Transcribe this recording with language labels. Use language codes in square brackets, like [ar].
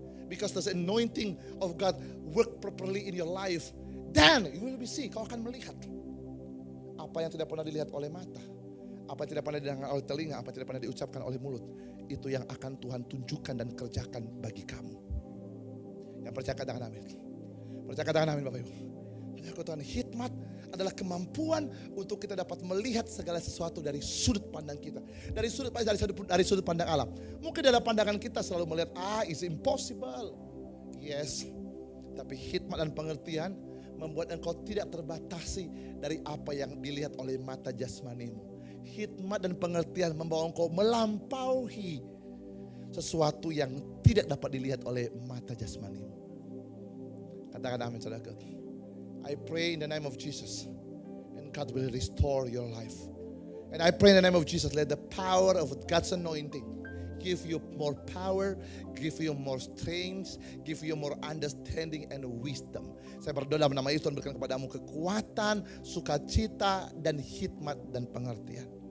[en] Because the anointing of God work properly in your life. Dan you will be see, [id] kau akan melihat apa yang tidak pernah dilihat oleh mata, apa yang tidak pernah didengar oleh telinga, apa yang tidak pernah diucapkan oleh mulut. Itu yang akan Tuhan tunjukkan dan kerjakan bagi kamu. Yang percaya katakan amin. Percaya katakan amin Bapak Ibu. Tuhan, hikmat adalah kemampuan untuk kita dapat melihat segala sesuatu dari sudut pandang kita, dari sudut pandang alam. Mungkin dalam pandangan kita selalu melihat [en] it's impossible. Yes. [id] Tapi hikmat dan pengertian membuat engkau tidak terbatasi dari apa yang dilihat oleh mata jasmanimu. Hikmat dan pengertian membawa engkau melampaui sesuatu yang tidak dapat dilihat oleh mata jasmanimu. Katakan amin saudara. [en] I pray in the name of Jesus, and God will restore your life. And I pray in the name of Jesus, let the power of God's anointing give you more power, give you more strength, give you more understanding and wisdom. [id] Saya berdoa dalam nama Yesus, Tuhan berikan kepadamu kekuatan, sukacita, dan hikmat dan pengertian.